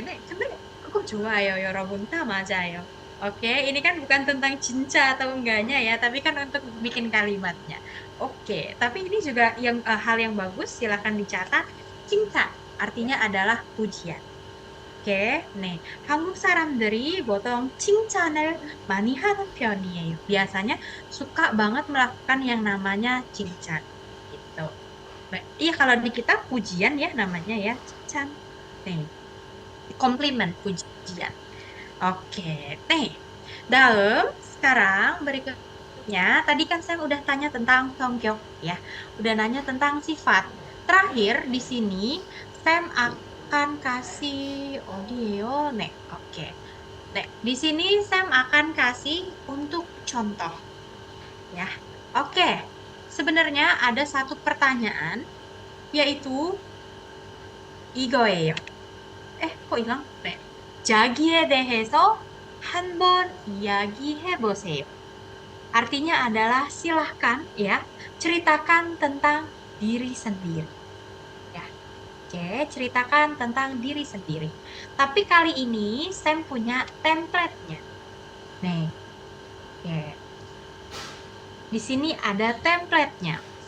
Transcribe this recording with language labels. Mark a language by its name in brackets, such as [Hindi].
[Korean] 네, 근데 [Indonesian] kok [Korean] 좋아요, 여러분. 다 맞아요. [Indonesian] Oke, ini kan bukan tentang cinta atau enggaknya ya, tapi kan untuk bikin kalimatnya. Oke, tapi ini juga hal yang bagus, silahkan dicatat. cinta artinya adalah pujian. [Korean] 오케이, 네. 한국 사람들이 보통 칭찬을 많이 하는 편이에요. [Indonesian] Biasanya suka banget melakukan yang namanya [Korean] 칭찬. [Indonesian] Gitu. Iya, kalau di kita pujian ya namanya ya, 칭찬. 네. Komplimen, pujian. Oke, nih. Sekarang berikutnya, tadi kan saya udah tanya tentang 성격 ya, udah nanya tentang sifat. Terakhir di sini Sam akan kasih [Korean] 어디예요? [Indonesian] 네, oke. Nih, di sini Sam akan kasih untuk contoh ya. Oke. Sebenarnya ada satu pertanyaan yaitu [Korean] 이거예요. [Indonesian] kok hilang? 네. [Korean] 자기에 대해서 한번 이야기해보세요. [Indonesian] Artinya adalah silahkan ya, ceritakan tentang diri sendiri. Ya, oke, ceritakan tentang diri sendiri. Tapi kali ini Sam punya template-nya. Nih, oke. Di sini ada template-nya.